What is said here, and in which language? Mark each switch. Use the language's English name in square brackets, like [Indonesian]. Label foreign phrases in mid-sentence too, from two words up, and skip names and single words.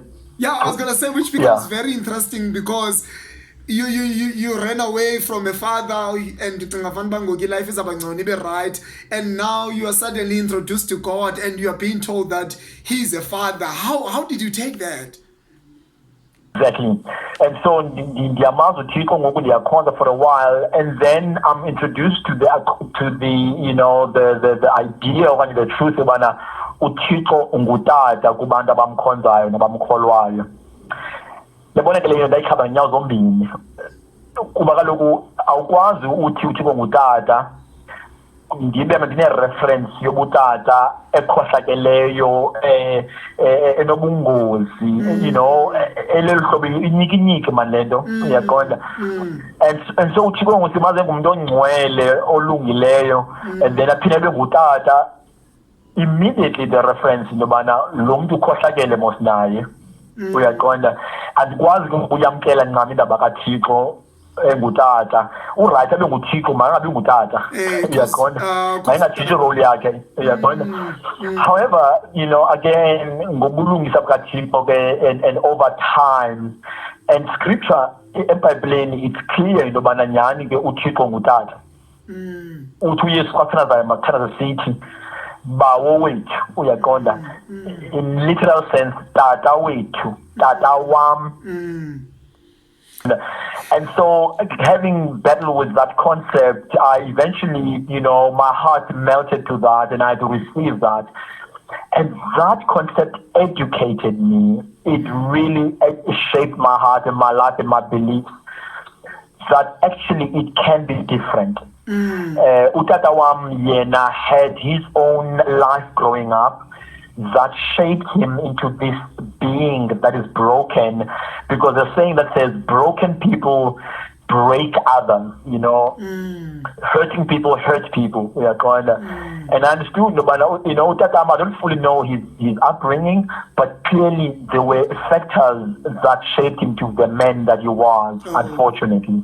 [English] Yeah, I was going to say, which becomes very interesting because you ran away from a father and life is about right, and now you are suddenly introduced to God and you are being told that He's a father. How did you take that? Exactly. And so for a while, and then I'm introduced to the you know, the idea of the truth of [Xhosa] uThixo ungutata kubantu abamkhonzayo nabamkholwayo. Yabona ke leyo ndayikhaba nyawo zombini. Kuba kaloku awukwazi uthi uThixo ngutata ndibe ndine reference yobutata ekhohlakeleyo enobungozi, [English] you know, [Xhosa] elelihlobo inyikinyiki man lento, uyaqonda. [English] And so [Xhosa] uThixo ngusimaze ngumuntu ongcwele olungileyo, [English] and then [Xhosa] aphinde ngutata. [English] Immediately the reference [Xhosa] nobana lo muntu ukhohlakele mos naye, uyaqonda. Andikwazi ukuyamkela ncami indaba kaThixo engutata uright abe nguThixo mangabe ngutata, uyaqonda, mayingatshintshi role yakhe, uyaqonda. [English] However, you know, again [Xhosa] ngobulungisa bukaThixo ke [English] and over time, and scripture eBhayibhelini it's clear [Xhosa] into yobana nyhani ke uThixo ngutata. Uthi uYesu kwathana mathana sithi bawo wethu, uyaqonda, [English] in literal sense [Xhosa] tata wethu, tata wam. [English] And so having battled with that concept, I eventually, you know, my heart melted to that and I had to receive that. And that concept educated me. It really shaped my heart and my life and my beliefs that actually it can be different. [Xhosa] Utata wam yena [English] had his own life growing up that shaped him into this being that is broken, because the saying that says broken people break others, hurting people hurt people. And I understood, but I don't fully know his upbringing, but clearly there were factors that shaped him to the man that he was, unfortunately.